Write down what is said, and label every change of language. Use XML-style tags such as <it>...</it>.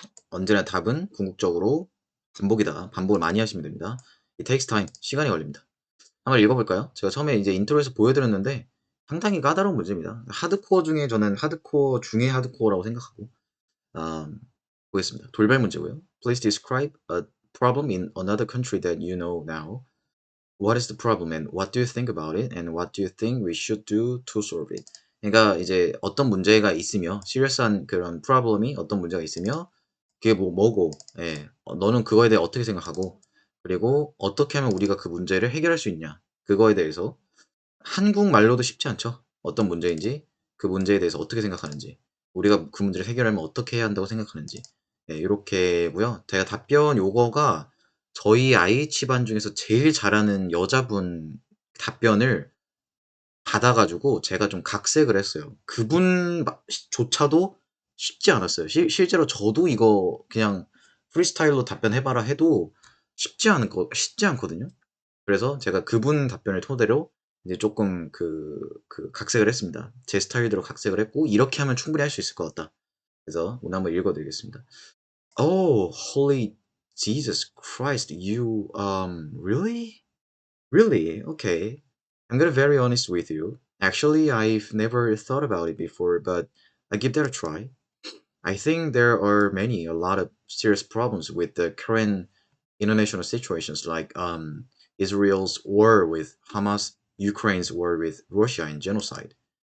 <ko>언제나 답은 궁극적으로 반복이다. 반복을 많이 하시면 됩니다.</ko> <en>It takes time.</en> <ko>시간이 걸립니다. 한번 읽어볼까요? 제가 처음에 이제 인트로에서 보여드렸는데 상당히 까다로운 문제입니다. 하드코어 중에 저는 하드코어 중에 하드코어라고 생각하고 보겠습니다. 돌발 문제고요.</ko> <en>Please describe a problem in another country that you know now. What is the problem and what do you think about it? And what do you think we should do to solve it?</en> <ko>그러니까 이제 어떤 문제가 있으며 serious한 그런 problem이 어떤 문제가 있으며 그게 뭐고 예. 너는 그거에 대해 어떻게 생각하고 그리고 어떻게 하면 우리가 그 문제를 해결할 수 있냐 그거에 대해서 한국말로도 쉽지 않죠. 어떤 문제인지 그 문제에 대해서 어떻게 생각하는지 우리가 그 문제를 해결하면 어떻게 해야 한다고 생각하는지 예, 요렇게고요. 제가 답변 요거가 저희 IH반 중에서 제일 잘하는 여자분 답변을 받아 가지고 제가 좀 각색을 했어요. 그분 조차도 쉽지 않았어요. 실제로 저도 이거 그냥 프리스타일로 답변해 봐라 해도 쉽지 않거든요. 그래서 제가 그분 답변을 토대로 이제 쪼끔 각색을 했습니다. 제 스타일대로 각색을 했고 '이렇게 하면 충분히 할 수 있을 것 같다.' 그래서 오늘 한번 읽어 드리겠습니다.</ko> <en>"Oh, holy Jesus Christ, you, really? Really? Okay. I'm gonna very honest with you. Actually, I've never thought about it before, but I give that a try. I think there are a lot of serious problems with the current international situations, like Israel's war with Hamas, Ukraine's war with Russia, and genocide.</en>